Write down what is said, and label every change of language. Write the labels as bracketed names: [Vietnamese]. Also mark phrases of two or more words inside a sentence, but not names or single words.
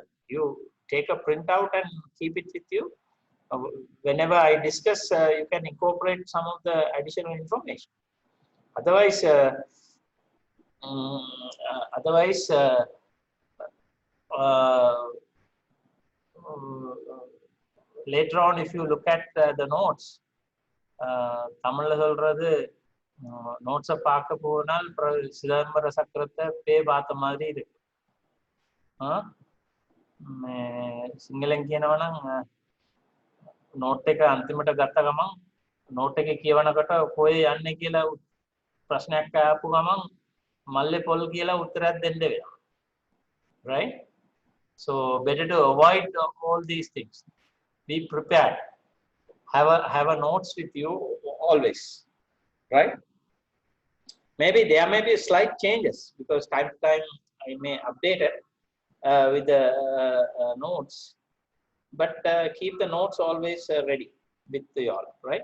[English] You take a printout and keep it with you. Whenever I discuss, you can incorporate some of the additional information. Otherwise, otherwise, later on, if you look at the notes, [Tamil] தமிழ்ல சொல்றது நோட்ஸை பார்க்க போனால் சிதம்பர சக்கரத்தை பே பார்த்த மாதிரி இருக்கு. [Sinhala] සිංහලෙන් කියනවා නම් නෝට් එක අන්තිමට ගත්ත ගමන් නෝට් එක කියවනකොට කොහේ යන්නේ කියලා ප්‍රශ්නයක් ආපු ගමන් මල්ලේ පොල් කියලා උත්තරයක් දෙන්න වෙනවා. [English] Right? So better to avoid all these things. Be prepared. Have a notes with you always. Right? Maybe there may be slight changes because time to time I may update it with the notes, but keep the notes always ready with you all, right?